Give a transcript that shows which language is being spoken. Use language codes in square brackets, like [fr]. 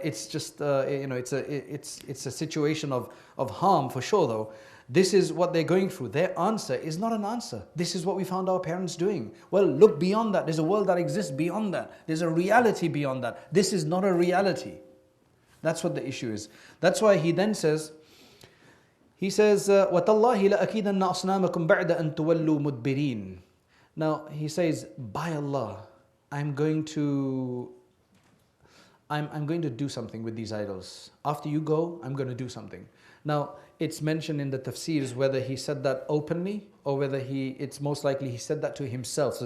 [en] It's just, it's a situation of harm for sure though. This is what they're going through. Their answer is not an answer. This is what we found our parents doing. Well, look beyond that. There's a world that exists beyond that. There's a reality beyond that. This is not a reality. That's what the issue is. That's why he then says, [ar] وَتَاللَّهِ لَأَكِيدَنَّ أَصْنَامَكُمْ بَعْدَ أَن تُوَلُّوا مُدْبِرِينَ. [en] Now he says, by Allah, I'm going to do something with these idols. After you go, I'm going to do something. Now it's mentioned in the tafsirs whether he said that openly or whether it's most likely he said that to himself.